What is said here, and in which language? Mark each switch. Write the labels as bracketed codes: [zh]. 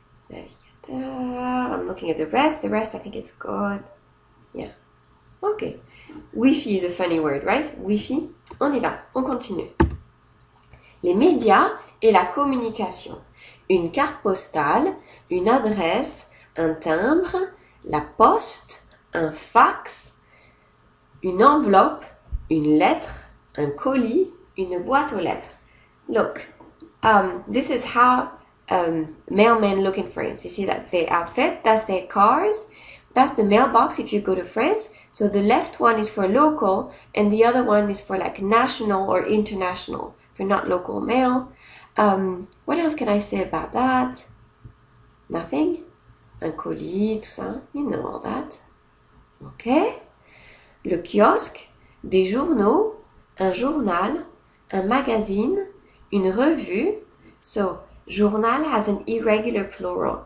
[en] Navigateur. I'm looking at the rest. The rest, I think it's good. Yeah. Okay. Wi-Fi is a funny word, right? [fr] Wi-Fi. On y va. On continue. Les médias et la communication. Une carte postale, une adresse, un timbre, la poste, un fax, une enveloppe, une lettre, un colis, une boîte aux lettres. [en] Look, this is how mailmen look in France. You see, that's their outfit, that's their cars, that's the mailbox if you go to France. So the left one is for local and the other one is for like national or international, for not local mail. What else can I say about that? Nothing? [fr] Un colis, tout ça, [en] you know all that. Okay? [fr] Le kiosque, des journaux, un journal, un magazine, une revue. [en] So, journal has an irregular plural.